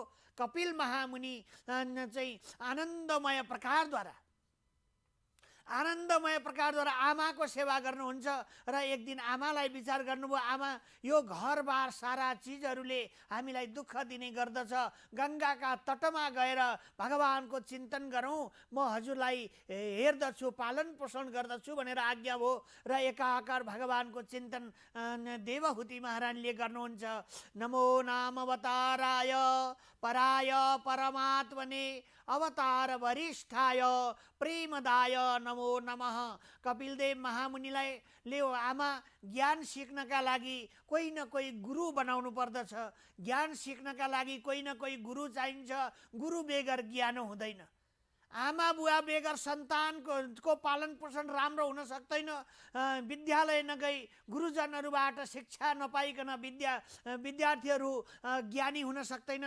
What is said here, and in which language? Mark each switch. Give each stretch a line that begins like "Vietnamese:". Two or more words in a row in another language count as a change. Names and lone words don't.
Nepali: कपिल महामुनि चाहिँ आनन्दमय प्रकारद्वारा आमाको सेवा गर्नुहुन्छ र एक दिन आमालाई विचार गर्नुभयो, आमा यो घरबार सारा चिजहरूले हामीलाई दुःख दिने गर्दछ, गङ्गाका तटमा गएर भगवानको चिन्तन गरौँ, म हजुरलाई हेर्दछु, पालन पोषण गर्दछु भनेर आज्ञा भयो र एकाकार भगवानको चिन्तन देवहूति महारानीले गर्नुहुन्छ।
Sanskrit: नमो नाम अवताराय पराय परमात्मने अवतार वरिष्ठाय प्रेमदाय नमो नमः।
Nepali: कपिलदेव महामुनिलाई आमा ज्ञान सिक्नका लागि कोही न कोही गुरु बनाउनु पर्दछ, ज्ञान सिक्नका लागि कोही न कोही गुरु चाहिन्छ, गुरु बेगर ज्ञान हुँदैन। आमा बुवा बेगर सन्तानको पालन पोषण राम्रो हुन सक्दैन। विद्यालय नगई गुरुजनहरूबाट शिक्षा नपाइकन विद्यार्थीहरू ज्ञानी हुन सक्दैनन्।